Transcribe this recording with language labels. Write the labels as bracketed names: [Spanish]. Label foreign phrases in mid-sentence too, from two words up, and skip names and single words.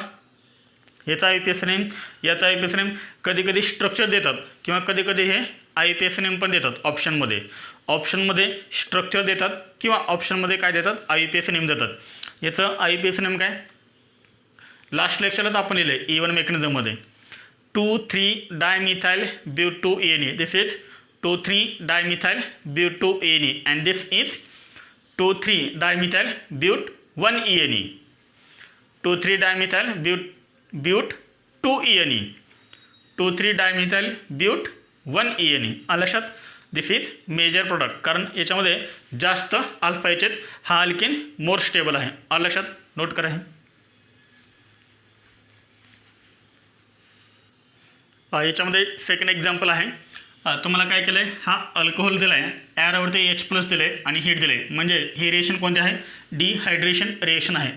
[Marathi] याचा [English] IUPAC name [Marathi] याचा [English] IUPAC name [Marathi] कधी कधी स्ट्रक्चर देतात किंवा कधी कधी हे [English] IUPAC name [Marathi] पण देतात ऑप्शनमध्ये. ऑप्शनमध्ये स्ट्रक्चर देतात किंवा ऑप्शनमध्ये काय देतात, [English] IUPAC name [Marathi] देतात. याचं [English] IUPAC name [Marathi] काय, लास्ट लेक्चरलाच आपण लिहिले E1 मेकॅनिझममध्ये 2,3-dimethyl-bute-2-ene. [English] this is 2,3-dimethyl-bute-2-ene and this is 2,3-dimethyl-bute-1-ene. 2,3-dimethyl-bute-2-ene. 2,3-dimethyl-bute-1-ene. [Marathi] आलं लक्षात. [English] this is major product, [Marathi] कारण याच्यामध्ये जास्त [English] alpha H [Marathi] आहेत. हा अल्केन [English] more stable [Marathi] आहे. आलं लक्षात, नोट करा. हे याच्यामध्ये [English] second example [Marathi] आहे. तुम्हाला काय केलं आहे, हा अल्कोहोल दिला आहे, ॲरवरती H+ दिले आणि हीट दिले, म्हणजे हे रिएक्शन कोणते आहे, [English] dehydration reaction [Marathi] आहे.